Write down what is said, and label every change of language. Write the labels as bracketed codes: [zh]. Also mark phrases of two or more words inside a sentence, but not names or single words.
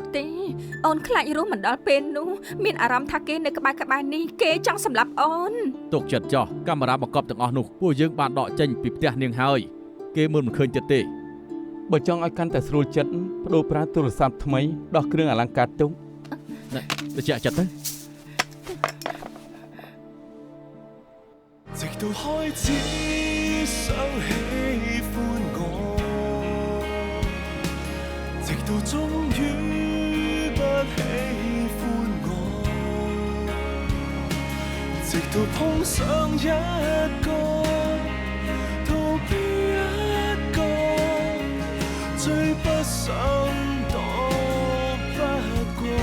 [km] អត់ទេអូនខ្លាចរស់មិនដល់ពេលនោះមានអារម្មណ៍ថាគេនៅក្បែរនេះគេចង់សម្លាប់អូន ទុកចិត្តចោះកាមេរ៉ាបង្កប់ទាំងអស់នោះពួកយើងបានដកចេញពីផ្ទះនាងហើយគេមើលមិនឃើញទៀតទេ បើចង់ឲ្យកាន់តែស្រួលចិត្តបដូរប្រើទូរស័ព្ទថ្មីដោះគ្រឿងអលង្ការទុក តិចចិត្តទៅ [zh] 直到開始想喜歡我，直到終於不喜歡我，直到碰上一個逃避一個，最不想躲不過，